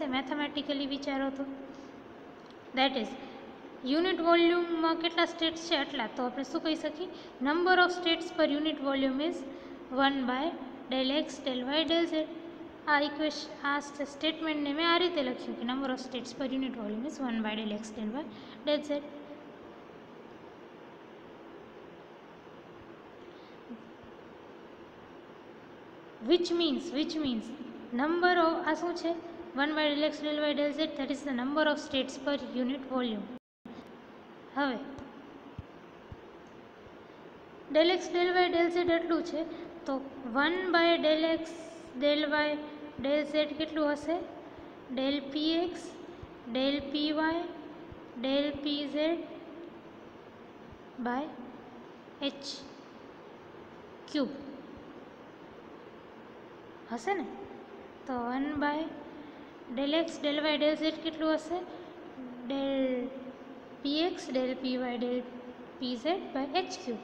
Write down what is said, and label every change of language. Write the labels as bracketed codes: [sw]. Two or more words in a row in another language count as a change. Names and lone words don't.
[en] મેથેમેટિકલી [gu] વિચારો તો [en] that is unit volume-માં [gu] કેટલા સ્ટેટ્સ છે આટલા, તો આપણે શું કહી શકીએ, [en] number of states per unit volume is 1 by del x del y del z. [gu] આ સ્ટેટમેન્ટને મેં આ રીતે લખ્યું કે [en] number of states per unit volume is 1 by del x del y del z. which means number of [gu] આ શું છે [en] 1 by del x del y del z, that is the number of states per unit volume. હવે del x del y del z [gu] એટલું છે તો [en] 1 by del x del y del z [gu] કેટલું હશે, [en] del px del py del pz by h ક્યુબ [gu] હશે ને. [en] તો 1 by del x del y del z [gu] કેટલું હશે, [en] del p x del p y del p z by h cube.